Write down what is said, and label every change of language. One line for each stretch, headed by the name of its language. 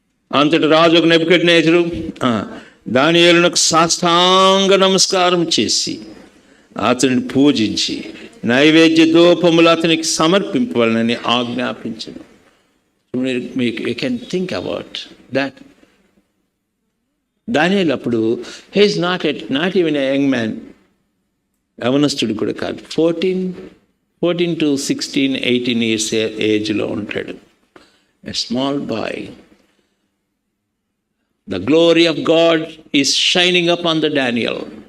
Telugu: అంతటి రాజు నెబుకద్నెజరు దానియేలునకు సాష్టాంగ నమస్కారం చేసి అతనిని పూజించి నైవేద్య ధూపములు అతనికి సమర్పింపవాలని ఆజ్ఞాపించను.
English: You can think about that.
Telugu: దానియేలు అప్పుడు
English: he's not even a young man,
Telugu: యవనస్తుడు కూడా కాదు.
English: 14 to 16, 18 years
Telugu: ఏజ్లో ఉంటాడు.
English: A small boy. The glory of God is shining upon the Daniel.